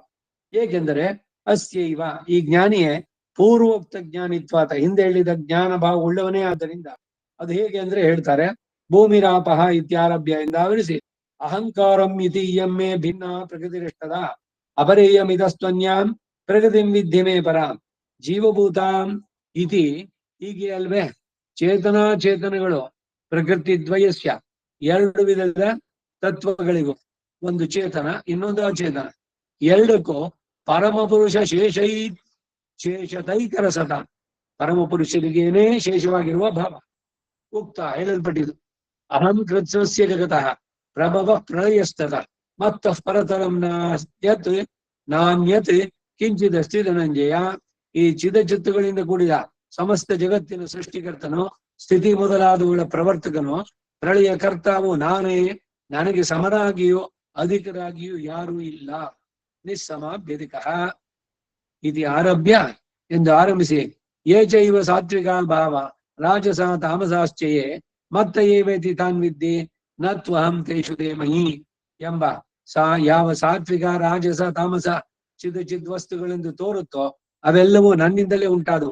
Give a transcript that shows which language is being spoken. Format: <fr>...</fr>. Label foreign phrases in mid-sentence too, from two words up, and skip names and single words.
<kn>ಏಕೆಂದರೆ ಅಸ್ಯೈವ, ಈ ಜ್ಞಾನಿಯೇ</kn> <sa>ಪೂರ್ವೋಕ್ತ ಜ್ಞಾನಿತ್ವಾತ,</sa> <kn>ಹಿಂದೆ ಹೇಳಿದ ಜ್ಞಾನ ಭಾವ ಉಳ್ಳವನೇ. ಆದ್ದರಿಂದ ಅದು ಹೇಗೆ ಅಂದ್ರೆ ಹೇಳ್ತಾರೆ,</kn> <sa>ಭೂಮಿರಾಪಹ ಇತ್ಯಾರಭ್ಯ</sa> <kn>ಎಂದು ಆವರಿಸಿ</kn> <sa>ಅಹಂಕಾರಂ ಇತಿ ಇಯಮ್ಮೆ ಭಿನ್ನ ಪ್ರಕೃತಿರಿಷ್ಟದ ಅಪರೇಯಮಿದಸ್ತ್ವನ್ಯಾಂ ಪ್ರಕೃತಿಂ ವಿದ್ಯಮೇ ಪರಾಂ ಜೀವಭೂತಾಂ</sa> <kn>ಇತಿ ಹೀಗೆ ಅಲ್ವೇ ಚೇತನಾಚೇತನಗಳು</kn> <sa>ಪ್ರಕೃತಿ ದ್ವಯಸ್ಯ</sa> <kn>ಎರಡು ವಿಧದ ತತ್ವಗಳಿಗೂ, ಒಂದು ಚೇತನ ಇನ್ನೊಂದು ಅಚೇತನ, ಎರಡಕ್ಕೂ</kn> <sa>ಪರಮಪುರುಷ ಶೇಷತೈಕರಸತ</sa> <kn>ಪರಮಪುರುಷರಿಗೇನೇ ಶೇಷವಾಗಿರುವ ಭಾವ ಉಕ್ತ ಹೇಳಲ್ಪಟ್ಟಿದ್ದು.</kn> <sa>ಅಹಂ ಕೃತ್ಸಸ್ಯ ಜಗತಃ ಪ್ರಭವ ಪ್ರಳಯಸ್ತತ ಮತ್ತಃ ಪರತರಂ ಯತ್ ನಾನ್ಯತ್ ಕಿಂಚಿದಸ್ತಿ ಧನಂಜಯ.</sa> <kn>ಈ ಚಿದಚಿತ್ತುಗಳಿಂದ ಕೂಡಿದ ಸಮಸ್ತ ಜಗತ್ತಿನ ಸೃಷ್ಟಿಕರ್ತನು, ಸ್ಥಿತಿ ಮೊದಲಾದವುಗಳ ಪ್ರವರ್ತಕನು, ಪ್ರಳಯ ಕರ್ತಾವು ನಾನೇ, ನನಗೆ ಸಮರಾಗಿಯೂ ಅಧಿಕರಾಗಿಯೂ ಯಾರೂ ಇಲ್ಲ.</kn> <sa>ನಿಸ್ಸಮಾಭ್ಯಧಿಕ ಇತಿ ಆರಭ್ಯ</sa> <kn>ಎಂದು ಆರಂಭಿಸಿ</kn> <sa>ಏಚೈವ ಸಾತ್ವಿಕ ಭಾವ ರಾಜಸ ತಾಮಸಾಶ್ಚಯೇ ಮತ್ತ ಏವೇತಿ ತಾನ್ ವಿದ್ಯೆ ನ ತ್ವಹಂ ತೇಷು ದೇಮಹಿ</sa> <kn>ಎಂಬ ಯಾವ ಸಾತ್ವಿಕ ರಾಜಸ ತಾಮಸ ಚಿದ್ ವಸ್ತುಗಳೆಂದು ತೋರುತ್ತೋ ಅವೆಲ್ಲವೂ ನನ್ನಿಂದಲೇ ಉಂಟಾದವು.</kn>